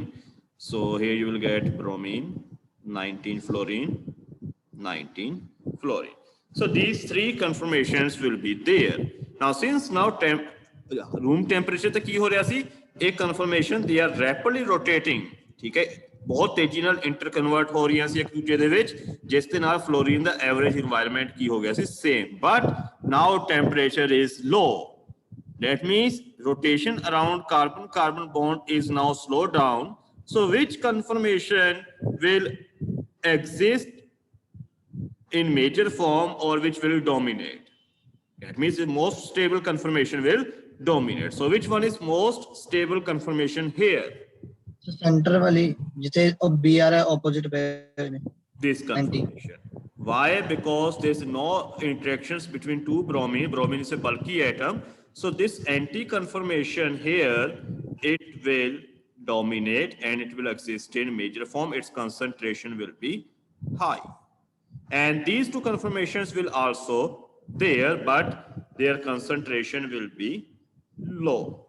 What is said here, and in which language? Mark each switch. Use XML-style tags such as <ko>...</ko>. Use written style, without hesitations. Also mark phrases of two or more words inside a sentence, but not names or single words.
<en>So here you will get bromine, 19 fluorine, 19 fluorine. So these three conformations will be there. Now since now room temperature</en> <pa>ਤੇ ਕੀ ਹੋ ਰਿਹਾ ਸੀ, ਇਹ</pa> <en>conformation they are rapidly rotating,</en> <pa>ਠੀਕ ਹੈ, ਬਹੁਤ ਤੇਜ਼ੀ ਨਾਲ</pa> <en>inter convert</en> <pa>ਹੋ ਰਹੀਆਂ ਸੀ ਇੱਕ ਦੂਜੇ ਦੇ ਵਿੱਚ, ਜਿਸ ਦੇ ਨਾਲ ਫਲੋਰੀਨ ਦਾ</pa> <en>average environment</en> <pa>ਕੀ ਹੋ ਗਿਆ ਸੀ, ਸੇਮ,</pa> <en>but now temperature is low. That means rotation around carbon-carbon bond is now slowed down. So which conformation will exist in major form or which will dominate? That means the most stable conformation will dominate. So which one is most stable conformation here?</en> <pa>ਸੈਂਟਰ ਵਾਲੀ ਜਿੱਥੇ ਉਹ Br ਹੈ opposite ਪਏ ਨੇ।</pa> <en>This conformation. Why? Because there's no interactions between two bromine. Bromine is a bulky atom. So this anti-conformation here, it will dominate and it will exist in major form. Its concentration will be high. And these two conformations will also there, but their concentration will be low.</en>